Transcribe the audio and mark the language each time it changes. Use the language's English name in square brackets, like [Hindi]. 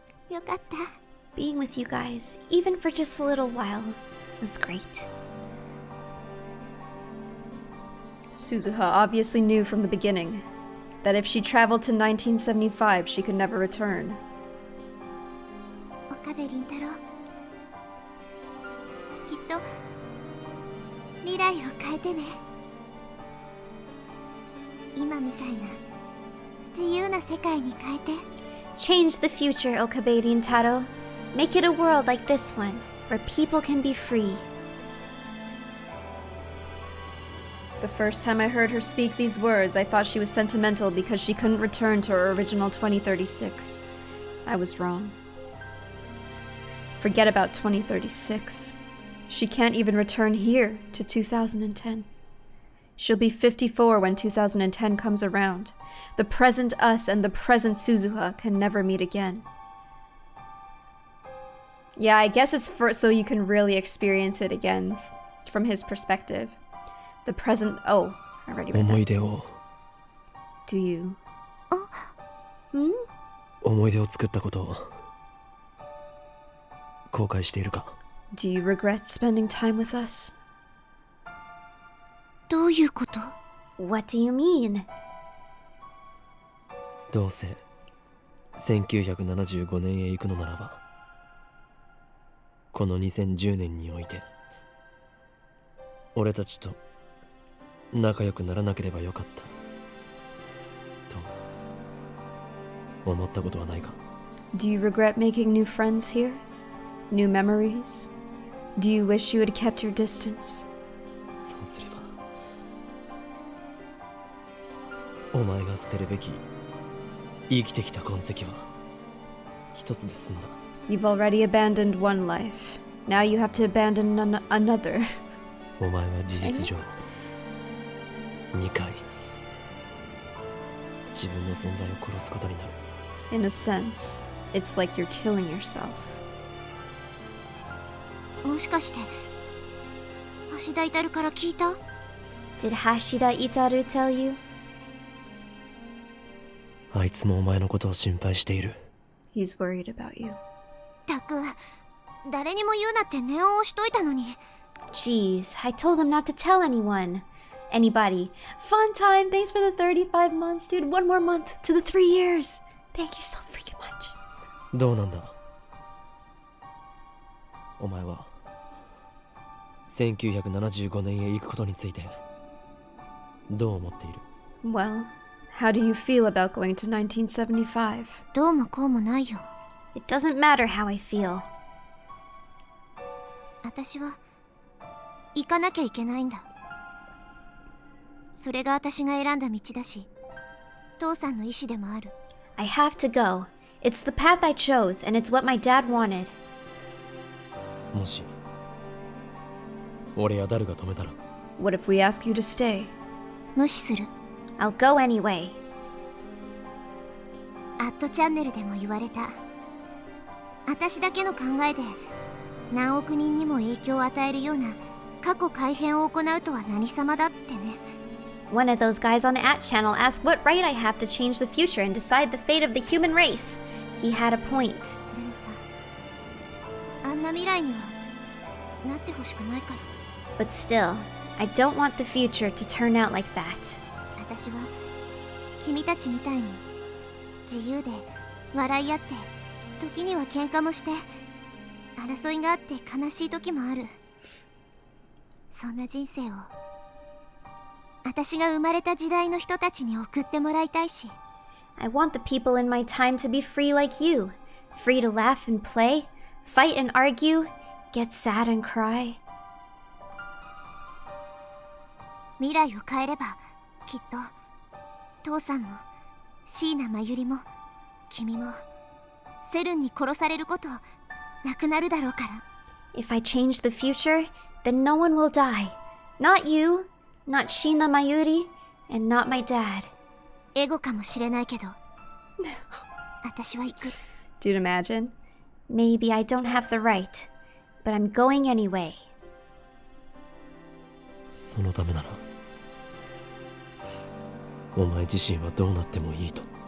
[Japanese] よかった。 [English] Being with you guys, even for just a little while, was great. Suzuha obviously knew from the beginning that if she traveled to 1975, she could never return. [Japanese] 岡部倫太郎、きっと未来を変えてね。今みたいな自由な世界に変えて。 [English] Change the future, Okabe Rintaro. Make it a world like this one, where people can be free. The first time I heard her speak these words, I thought she was sentimental because she couldn't return to her original 2036. I was wrong. Forget about 2036. She can't even return here to 2010. She'll be 54 when 2010 comes around. The present us and the present Suzuha can never meet again. Yeah, I guess it's so you can really experience it again from his perspective. The present... Oh, I already read [Japanese] 思い [English] that. [Japanese] 出を [English] Do you? [Japanese] 思い出を作ったことを後悔しているか？ [English] Do you regret spending time with us? [Japanese] どういうこと？ [English] What do you mean? [Japanese] どうせ1975年へ行くのならば、この2010年において俺たちと仲良くならなければよかったと思ったことはないか？ [English] Do you regret making new friends here? New memories? Do you wish you had kept your distance? [Japanese] そうすればお前が捨てるべき生きてきた痕跡は一つで済んだ。 [English] You've already abandoned one life. Now you have to abandon another. [Japanese] お前は事実上2回自分の存在を殺すことになる。 [English] In a sense, it's like you're killing yourself. [Japanese] もしかして橋田至から聞いた？ [English] Did Hashida Itaru tell you? [Japanese] あいつもお前のことを心配している。 [English] He's worried about you. [Japanese] たく、誰にも言うなって念を押しといたのに。 [English] Jeez, I told him not to tell anyone. Anybody. Fun time. Thanks for the 35 months, dude. One more month to the 3 years. Thank you so freaking much. [Japanese] どうなんだお前は1975年へ行くことについてどう思っている？ [English] Well, how do you feel about going to 1975? [Japanese] どうもこうもないよ。 [English] It doesn't matter how I feel. [Japanese] 私は行かなきゃいけないんだ。それが私が選んだ道だし、父さんの意志でもある。 [English] I have to go. It's the path I chose, and it's what my dad wanted. [Japanese] もし俺やダルが止めたら？ [English] What if we ask you to stay? [Japanese] 無視する。 [English] I'll go anyway. [Japanese] アットチャンネルでも言われた。私だけの考えで何億人にも影響を与えるような過去改変を行うとは何様だってね。 [English] One of those guys on the channel asked what right I have to change the future and decide the fate of the human race. He had a point. [Japanese] でもさ、あんな未来にはなってほしくないから。 [English] But still, I don't want the future to turn out like that. [Japanese] 私は君たちみたいに自由で笑い合って時には喧嘩もして争いがあって悲しい時もある。そんな人生を私が生まれた時代の人たちに送ってもらいたいし。 [English] I want the people in my time to be free like you. Free to laugh and play, fight and argue, get sad and cry. [Japanese] 未来を変えればきっと父さんも椎名真由里も君もセルンに殺されることなくなるだろうから。 [English] If I change the future, then no one will die. Not you, not Sheena Mayuri, and not my dad. [Japanese] エゴかもしれないけど私は行く。 [English] Dude, imagine? Maybe I don't have the right, but I'm going anyway. [Japanese] そのためならお前自身はどうなってもいいと。